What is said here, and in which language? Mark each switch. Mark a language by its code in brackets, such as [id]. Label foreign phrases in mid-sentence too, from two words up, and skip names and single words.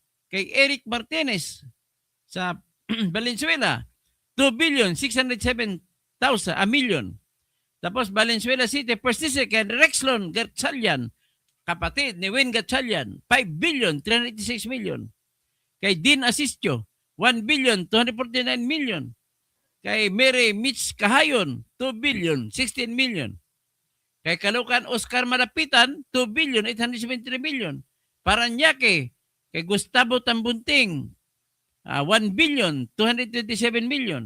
[tl] Kay Eric Martinez sa Valenzuela, 2 billion, 607,000 million. Tapos Valenzuela City, First District, kay Rexlon Gatchalian, kapatid ni Win Gatchalian, 5,386 million. Kay Dean Asistio, 1,249 million. Kay Mary Mitch Kahayon, 2,016 million. Kay Caloocan Oscar Malapitan, 2,873 million. Paranaque, kay Gustavo Tambunting, 1,227 million.